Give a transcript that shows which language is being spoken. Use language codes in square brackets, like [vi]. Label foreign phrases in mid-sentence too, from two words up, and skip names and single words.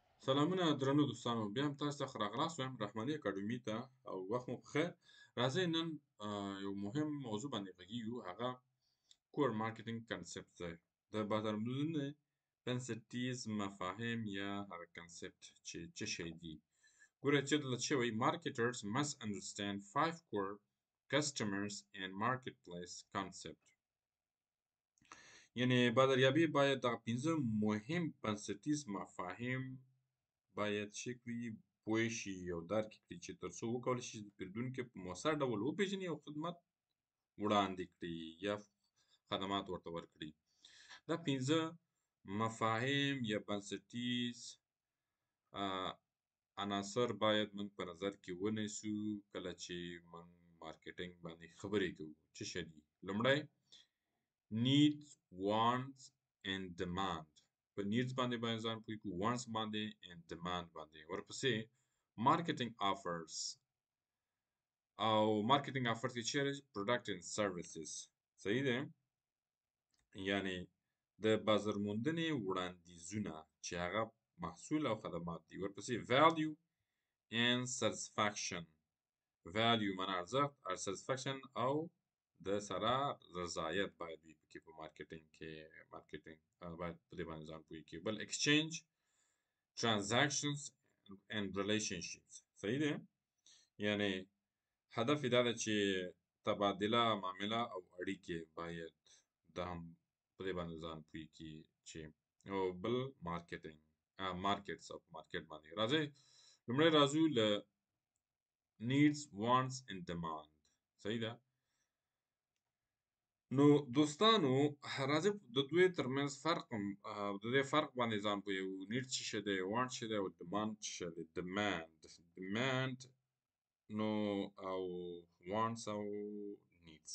[ps] سلامونه درنو دوستانو، بیا هم تاسو ته راغلاست وایم رحماني اکاډمي ته او وخت مو بخیر. راځئ نن یو مهم موضوع باندې غږیږو، هغه [en] core marketing concept [ps] دی. د بازارموندنې بنسټیز مفاهیم یا هغه کنسپټ چې څه شی دي. ګوره چې دلته شوی [en] marketers must understand 5 core customers and marketplace concept. [ps] یعنی بازاریابي باید دغه 5 مهم بنسټیز مفاهیم باید څه کړي، پوه شي او درک کړي چې تر څو وکولی شي د پیرودونکي په مؤثر ډول وپېژني او خدمت وړاندې کړي یا خدمات ورته ورکړي. دا 5 مفاهیم یا بنسټیز عناصر باید موږ په نظر کې ونیسو کله چې موږ مارکیټینګ باندې خبرې کوو. څه شی دي؟ لومړی [en] needs, wants and demand. [ps] په needs باندې ځان پوه کړو، wants باندې [en] and demand [ps] باندې. ورپسې [en] marketing offers [ps] او [en] marketing offers [ps] کې چیرې [en] product and services. [ps] صحیح ده؟ یعنی د بازار موندنې وړاندیزونه چې هغه محصول او خدمات دي. ورپسې [en] value and satisfaction. [ps] value معنا ارزښت او satisfaction او د سره رضایت باید وي پکې په مارکیټینګ کې. مارکیټینګ باید په دې باندې ځان پوه کړي. بل [en] exchange, transactions and relationships. [ps] صحیح ده؟ یعنی هدف یې دا ده چې تبادله معامله او اړیکې باید دا هم په دې باندې ځان پوه کړي چې او بل [en] marketing markets [ps] او مارکیټ باندې. راځئ لومړی راځو له [en] needs, wants and demand. [ps] صحیح ده؟ نو دوستانو راځئ د دوی ترمنځ فرق د دې فرق باندې ځان پوهوو. نیډ څه شی دی، وانټ څه دی او ډیمانډ څه شی دی. ډیمانډ نو او وانټس او نیډس.